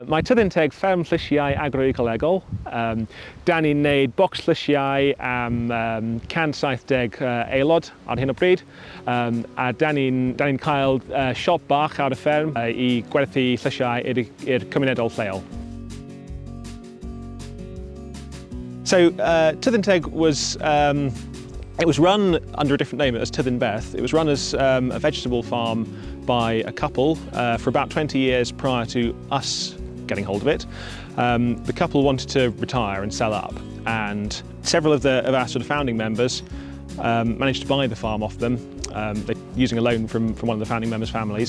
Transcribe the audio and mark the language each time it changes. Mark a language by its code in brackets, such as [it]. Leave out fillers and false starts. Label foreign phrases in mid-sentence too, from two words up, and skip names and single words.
[cy] Mae Tyddyn Teg fferm llysiau agroecological. Da ni'n neud bocs llysiau am 170 aelod ar hyn o bryd. A da ni'n cael siop bach ar y fferm I gwerthu llysiau i'r cymunedol lleol. [en] So Tyddyn Teg was it was run under a different name as Tyddyn Beth. It was run as a vegetable farm by a couple for about 20 years prior to us getting hold of it. The couple wanted to retire and sell up, and several of our sort of founding members managed to buy the farm off them, using a loan from one of the founding members' families.